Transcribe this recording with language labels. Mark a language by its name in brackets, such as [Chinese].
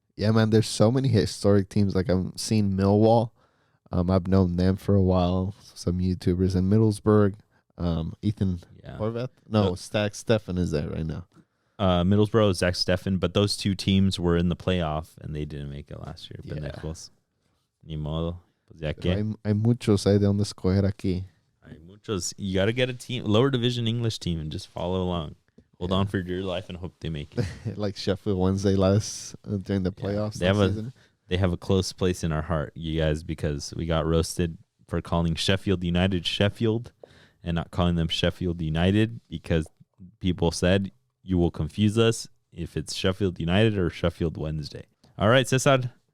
[English] Yeah, man, there's so many historic teams. Like I'm seeing Millwall. I've known them for a while. Some YouTubers in Middlesbrough. Ethan Horvath? No, Zach Steffen is there right now. Middlesbrough, Zach Steffen, but those two teams were in the playoff and they didn't make it last year. [Spanish] Pendejos. Ni modo. Pues ya que. Hay muchos de donde escoger aquí. Hay muchos. [English] You got to get a team, lower division English team, and just follow along. Hold on for dear life and hope they make it. Like Sheffield Wednesday during the playoffs season. They have a close place in our heart, you guys, because we got roasted for calling Sheffield United Sheffield and not calling them Sheffield United because people said you will confuse us if it's Sheffield United or Sheffield Wednesday. All right, Cesar.